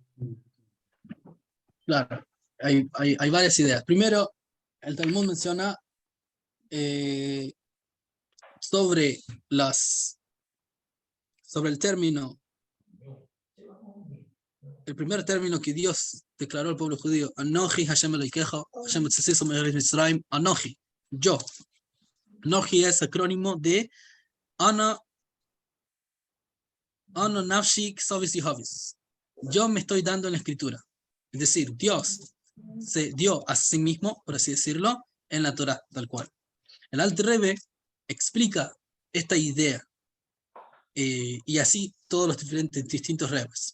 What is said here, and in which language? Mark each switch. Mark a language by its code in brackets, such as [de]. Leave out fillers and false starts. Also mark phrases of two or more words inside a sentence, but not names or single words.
[es] Claro, hay varias ideas. Primero, el Talmud menciona sobre el término, el primer término que Dios declaró al pueblo judío, [he] אנכי השם אלקיך, השם הוצאתיך מארץ מצרים, אנכי, yo. Anoji [es] es acrónimo de [he] אנא נפשי כתבית יהבית. [es] Yo me estoy dando en la escritura. Es decir, Dios se dio a sí mismo, por así decirlo, en la Torá, tal cual. El Alter Rebbe explica esta idea y así todos los distintos Rebbes.